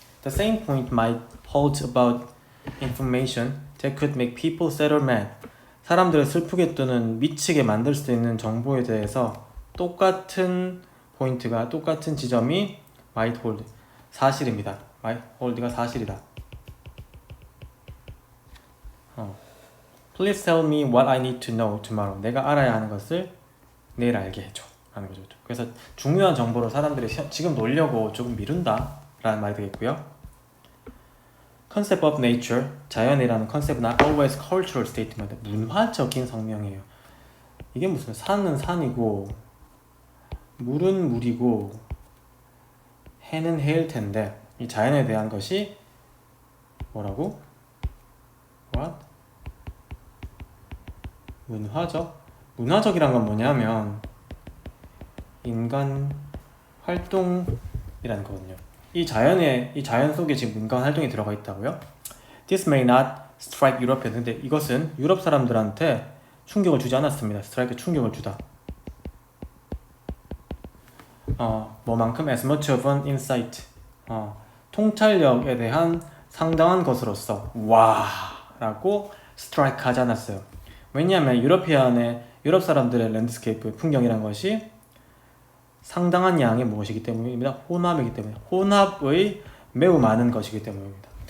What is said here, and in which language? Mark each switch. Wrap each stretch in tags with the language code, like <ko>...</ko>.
<en>The same point might hold about information that could make people sad or mad.</en> <ko>사람들을 슬프게 또는 미치게 만들 수 있는 정보에 대해서 똑같은 포인트가 똑같은 지점이</ko> <en>might hold</en> <ko>사실입니다.</ko> <en>might hold</en> <ko>가 사실이다.</ko> <en>Please tell me what I need to know tomorrow.</en> <ko>내가 알아야 하는 것을 내일 알게 해줘 라는 거죠. 그래서 중요한 정보를 사람들이 지금 놀려고 조금 미룬다 라는 말이 되겠고요.</ko> <en>Concept of nature,</en> <ko>자연이라는 컨셉은</ko> <en>always cultural statement,</en> <ko>문화적인 성명이에요. 이게 무슨 산은 산이고 물은 물이고 해는 해일 텐데 이 자연에 대한 것이 뭐라고?</ko> <en>What?</en> <ko>문화적? 문화적이란 건 뭐냐면 인간 활동이라는 거거든요. 이 자연 속에 지금 인간 활동이 들어가 있다고요?</ko> <en>This may not strike Europeans.</en> <ko>근데 이것은 유럽 사람들한테 충격을 주지 않았습니다. 스트라이크 충격을 주다. 뭐만큼</ko> <en>as much of an insight.</en> <ko>통찰력에 대한 상당한 것으로서 와라고 스트라이크 하지 않았어요. 왜냐하면 유럽 사람들의 랜드스케이프 풍경이란 것이 상당한 양의 무엇이기 때문입니다. 혼합이기 때문에 혼합의 매우 많은 것이기 때문입니다.</ko>